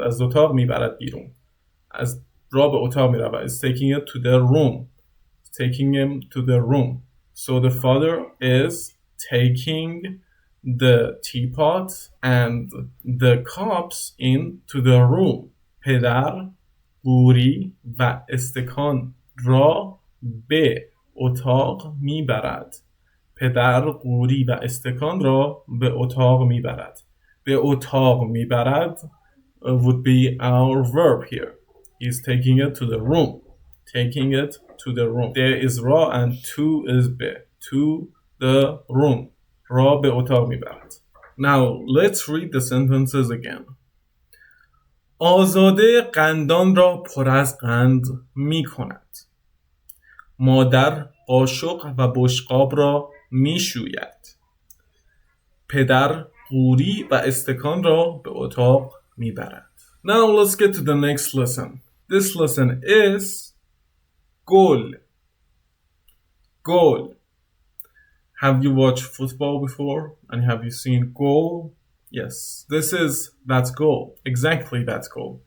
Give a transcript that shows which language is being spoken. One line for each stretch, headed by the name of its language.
Persian: از اتاق میبرد بیرون. از را به اتاق میرود.
English: Is taking it to the room. Taking him to the room. So the father is taking the teapot and the cups into the room.
Persian: پدر قوری و استکان را به اتاق میبرد. پدر قوری و استکان را به اتاق میبرد. به اتاق میبرد
English: would be our verb here. He's taking it to the room. Taking it to the room. There is را and to is به. To the room.
Persian: را به اتاق میبرد.
English: Now, let's read the sentences again.
Persian: آزاده قندان را پر از قند می کند. مادر قاشق و بشقاب را می شوید. پدر قوری و استکان را به اتاق می برد.
English: Now let's get to the next lesson. This lesson is goal. Goal. Have you watched football before? And have you seen goal? Yes, that's goal. Exactly that's goal.